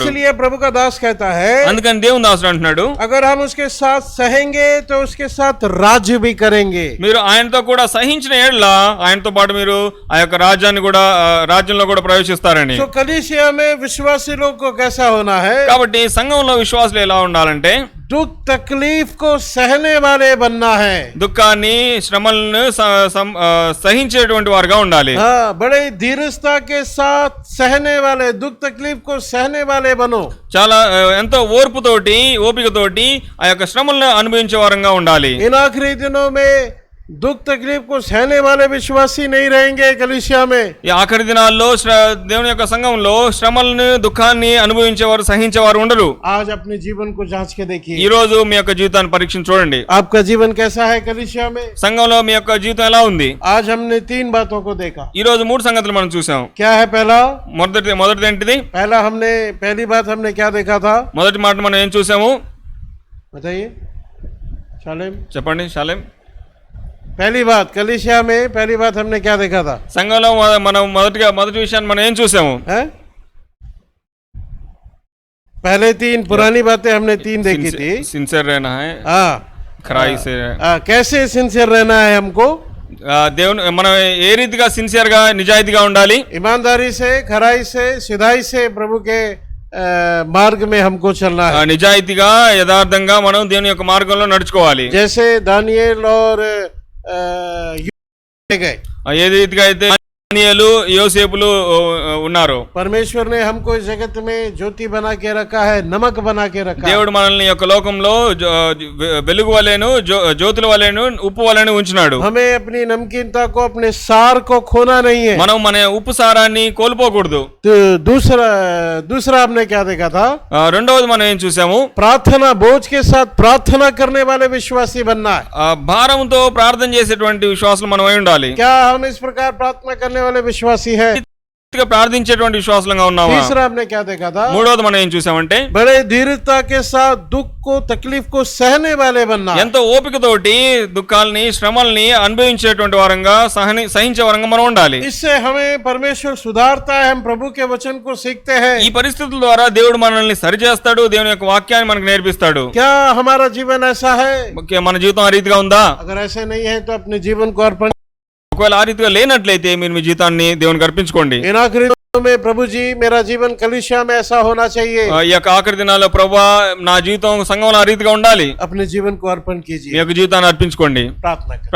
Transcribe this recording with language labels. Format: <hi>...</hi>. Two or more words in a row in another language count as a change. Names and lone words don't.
<hi>इसलिए प्रभु का दास कहता है,</hi> <te>అందుకని దేవుని దాసుడు అంటున్నాడు,</te> <hi>अगर हम उसके साथ सहेंगे तो उसके साथ राज्य भी करेंगे.</hi> <te>మీరు ఆయనతో కూడా సహించిన ఏళ్ళ ఆయనతో పాటు మీరు ఆ యొక్క రాజ్యాన్ని కూడా రాజ్యంలో కూడా ప్రవేశిస్తారని.</te> <hi>तो कलीसिया में विश्वासी लोग को कैसा होना है?</hi> <te>కాబట్టి సంఘంలో విశ్వాసులు ఎలా ఉండాలంటే</te> <hi>दुख तकलीफ को सहने वाले बनना है.</hi> <te>దుఃఖాన్ని శ్రమలను సహించేటువంటి వారుగా ఉండాలి.</te> <hi>हाँ, बड़े धीरजता के साथ सहने वाले, दुख तकलीफ को सहने वाले बनो.</hi> <te>చాలా ఎంతో ఓర్పుతోటి ఓపికతోటి ఆ యొక్క శ్రమలను అనుభవించే వారంగా ఉండాలి.</te> <hi>इन आखिरी दिनों में दुख तकलीफ को सहने वाले विश्वासी नहीं रहेंगे कलीसिया में.</hi> <te>ఈ ఆఖరి దినాల్లో దేవుని యొక్క సంఘంలో శ్రమలను దుఃఖాన్ని అనుభవించేవారు సహించేవారు ఉండరు.</te> <hi>आज अपने जीवन को जांच के देखिए.</hi> <te>ఈ రోజు మీ యొక్క జీవితాన్ని పరీక్షించి చూడండి.</te> <hi>आपका जीवन कैसा है कलीसिया में?</hi> <te>సంఘంలో మీ యొక్క జీవితం ఎలా ఉంది?</te> <hi>आज हमने 3 बातों को देखा.</hi> <te>ఈ రోజు 3 సంగతులు మనం చూసాం.</te> <hi>क्या है पहला?</hi> <te>మొదటిది ఏంటిది?</te> <hi>पहली बात हमने क्या देखा था?</hi> <te>మొదటి మాట మనం ఏం చూసాము?</te> <hi>बताइए शालेम.</hi> <te>చెప్పండి శాలేం.</te> <hi>पहली बात कलीसिया में, पहली बात हमने क्या देखा था?</hi> <te>సంఘంలో మనం మొదటి విషయాన్ని మనం ఏం చూసాము?</te> <hi>पहले 3 पुरानी बातें हमने 3 देखी थी. सिंसियर रहना है, हाँ, खराई से कैसे सिंसियर रहना है हमको?</hi> <te>దేవుని మనం ఏ రీతిగా సిన్సియర్ గా నిజాయితీగా ఉండాలి?</te> <hi>ईमानदारी से, खराई से, सिधाई से प्रभु के मार्ग में हमको चलना है.</hi> <te>నిజాయితీగా యథార్థంగా మనం దేవుని యొక్క మార్గంలో నడుచుకోవాలి.</te> <hi>जैसे दानिయేल और गए,</hi> <te>ఏ రీతిగా అయితే దానియేలు యోసేపులు ఉన్నారు.</te> <hi>परमेश्वर ने हमको इस जगत में ज्योति बना के रखा है, नमक बना के रखा है.</hi> <te>దేవుడు మనల్ని యొక్క లోకంలో వెలుగు వలెను జ్యోతుల వలెను ఉప్పు వలెను ఉంచినాడు.</te> <hi>हमें अपनी नमकीनता को, अपने सार को खोना नहीं है.</hi> <te>మనం మన ఉప్పు సారాన్ని కోల్పోకూడదు.</te> <hi>तो दूसरा हमने क्या देखा था?</hi> <te>రెండవది మనం ఏం చూసాము?</te> <hi>प्रार्थना, बोझ के साथ प्रार्थना करने वाले विश्वासी बनना है.</hi> <te>భారంతో ప్రార్థన చేసేటువంటి విశ్వాసులు మనం అయి ఉండాలి.</te> <hi>क्या हम इस प्रकार प्रार्थना करने वाले विश्वासी है?</hi> <te>ప్రార్థించేటువంటి విశ్వాసులుగా ఉన్నామా?</te> <hi>तीसरा हमने क्या देखा था?</hi> <te>మూడవది మనం ఏం చూసామంటే</te> <hi>बड़े धीरजता के साथ दुख को, तकलीफ को सहने वाले बनना.</hi> <te>ఎంతో ఓపికతోటి దుఃఖాలని శ్రమల్ని అనుభవించేటువంటి వారంగా సహించే వారంగా మనం ఉండాలి.</te> <hi>इससे हमें परमेश्वर सुधारता है, हम प्रभु के वचन को सीखते हैं.</hi> <te>ఈ పరిస్థితుల ద్వారా దేవుడు మనల్ని సరిచేస్తాడు, దేవుని యొక్క వాక్యాన్ని మనకు నేర్పిస్తాడు.</te> <hi>क्या हमारा जीवन ऐसा है?</hi> <te>మన జీవితం ఆ రీతిగా ఉందా?</te> <hi>अगर ऐसे नहीं है तो अपने जीवन को अर्पण.</hi> <te>ఒకవేళ ఆ రీతిగా లేనట్లయితే మీరు మీ జీవితాన్ని దేవునికి అర్పించుకోండి.</te> <hi>इन आखिरी दिनों में प्रभु जी, मेरा जीवन कलीसिया में ऐसा होना चाहिए.</hi> <te>ఈ యొక్క ఆఖరి దినాల్లో ప్రభువా నా జీవితం సంఘంలో ఆ రీతిగా ఉండాలి.</te> <hi>अपने जीवन को अर्पण</hi> <te>మీ</te> <hi>कीजिए.</hi> <te>యొక్క జీవితాన్ని అర్పించుకోండి.</te> <hi>प्रार्थना करें.</hi>